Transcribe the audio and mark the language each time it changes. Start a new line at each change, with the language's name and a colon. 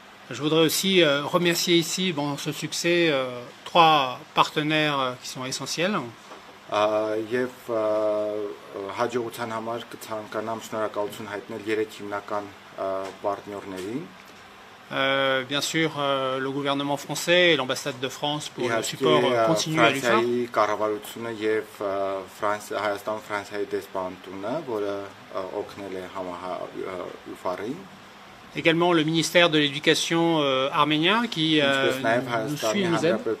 French: Je voudrais aussi remercier ici, ce succès, trois partenaires qui sont essentiels.
Armenian: Եվ հաջողության համար կցանկանամ շնորհակալություն հայտնել 3 հիմնական պարտներներին.
French: Bien sûr, le gouvernement français et l'ambassade de France pour le support continu à l'UFAR.
Armenian: Կառավարությունը եւ Հայաստան-Ֆրանսիայի դեսպանատունը, որը օգնել է ՈՒՖԱՌ-ին.
French: Également le ministère de l'Éducation arménien qui nous suit et nous aide.